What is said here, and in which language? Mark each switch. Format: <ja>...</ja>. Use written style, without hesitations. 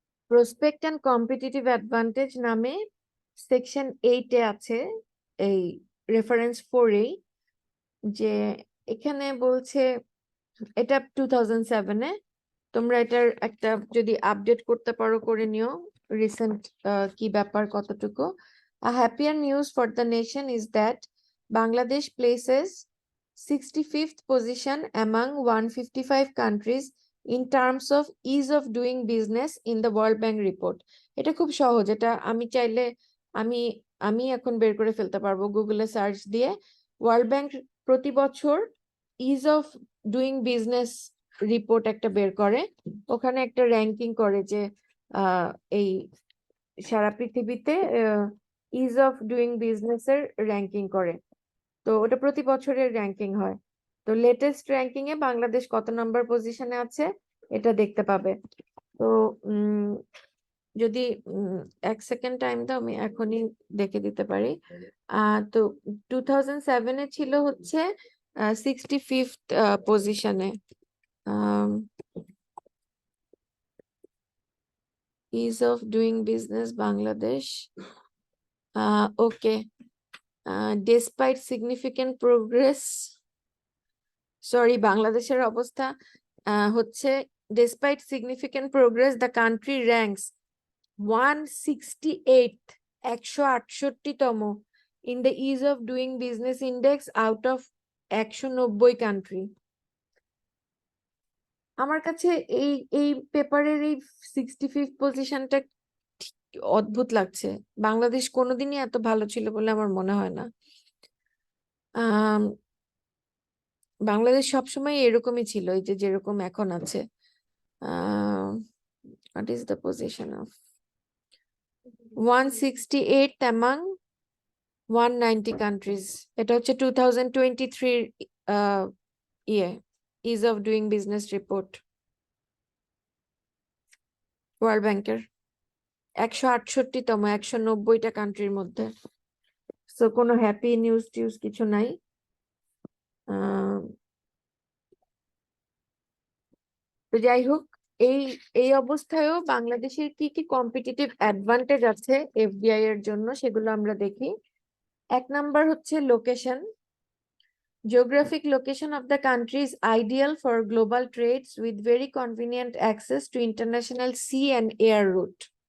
<bn>Prospect and competitive advantage নামে section 8-এ আছে, এই রেফারেন্স 4-এই, যে এখানে বলছে, এটা 2007-এ, তোমরা এটার একটা যদি আপডেট করতে পারো করে নিও, রিসেন্ট কি ব্যাপার কতটুকু।</bn> <en>A happier news for the nation is that Bangladesh places 65th position among 155 countries in terms of ease of doing business in the World Bank report.</en> <bn>এটা খুব সহজ, এটা আমি চাইলে আমি আমি এখন বের করে ফেলতে পারবো গুগলে সার্চ দিয়ে। ওয়ার্ল্ড ব্যাংক প্রতি বছর is of doing business report একটা বের করে, ওখানে একটা র্যাঙ্কিং করে যে এই সারা পৃথিবীতে ইজ অফ ডুইং বিজনেস এর র্যাঙ্কিং করে। তো ওটা প্রতি বছরের র্যাঙ্কিং হয়। তো লেটেস্ট র্যাঙ্কিং এ বাংলাদেশ কত নাম্বার পজিশনে আছে এটা দেখতে পাবে। তো যদি 1 সেকেন্ড টাইম দাও, আমি এখনই দেখে দিতে পারি। তো 2007-এ ছিল হচ্ছে 65th পজিশনে।</bn> <en>Ease of doing business Bangladesh. Okay. Despite significant progress, sorry,</en> <bn>বাংলাদেশের অবস্থা হচ্ছে</bn> <en>despite significant progress, the country ranks 168th, 168তম in the ease of doing business index out of 190 country.</en> <bn>আমার কাছে এই এই পেপারের এই 65th পজিশনটা অদ্ভুত লাগছে। বাংলাদেশ কোনোদিনই এত ভালো ছিল বলে আমার মনে হয় না। বাংলাদেশ সবসময় এরকমই ছিল, এই যে যেরকম এখন আছে।</bn> <en>what is the position of 168th among 190 countries?</en> <bn>এটা হচ্ছে 2023 ইয়ে is of doing business report world ব্যাংকের। 168তম 190টা কান্ট্রির মধ্যে। তো কোনো হ্যাপি নিউজ টিউজ কিছু নাই। তো যাই হোক, এই এই অবস্থায়ও বাংলাদেশের কি কি কম্পিটিটিভ অ্যাডভান্টেজ আছে এফডিআই এর জন্য সেগুলো আমরা দেখি। 1 নাম্বার হচ্ছে location.</bn> <en>Geographic location of the country is ideal for global trades with very convenient access to international sea and air route.</en>